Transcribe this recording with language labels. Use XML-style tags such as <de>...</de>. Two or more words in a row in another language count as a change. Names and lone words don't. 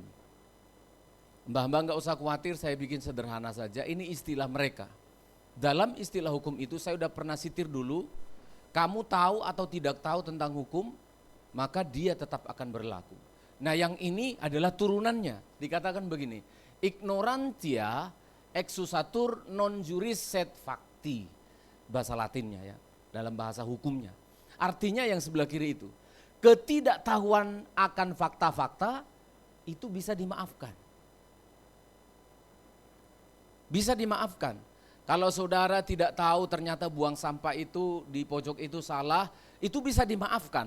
<id>Mbah-mbah nggak usah khawatir, saya bikin sederhana saja. Ini istilah mereka. Dalam istilah hukum itu saya udah pernah sitir dulu. Kamu tahu atau tidak tahu tentang hukum, maka dia tetap akan berlaku. Nah, yang ini adalah turunannya. Dikatakan begini,</id> <la>ignorantia exusatur non juris sed facti.</la> <id>Bahasa Latinnya ya, dalam bahasa hukumnya. Artinya yang sebelah kiri itu, ketidaktahuan akan fakta-fakta itu bisa dimaafkan. Bisa dimaafkan. Kalau saudara tidak tahu ternyata buang sampah itu di pojok itu salah, itu bisa dimaafkan.</id>